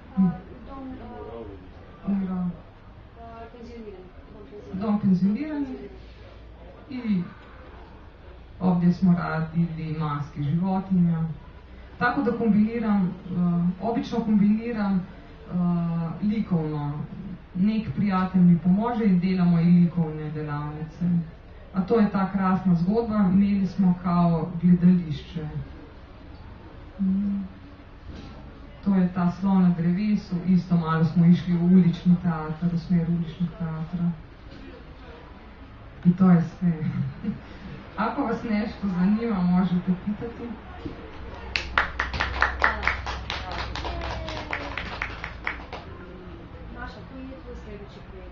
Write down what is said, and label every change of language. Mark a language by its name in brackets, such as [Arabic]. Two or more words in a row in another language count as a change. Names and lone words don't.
[Croatian] Dom penzioniranih i ovdje smo radili maske životinja. Tako da obično kombiniram likovno. [Slovenian] Nek prijatelj mi pomože in delamo i likovne delavnice. [Croatian] A to je ta krasna zgodba, imeli smo kao gledališče. To je ta slon na drevesu, isto malo smo išli v ulični teatr, v smer uličnih teatra. I to je sve. Ako vas nešto zanima, možete pitati. Maša, koji je tvoj sljedeći projekt?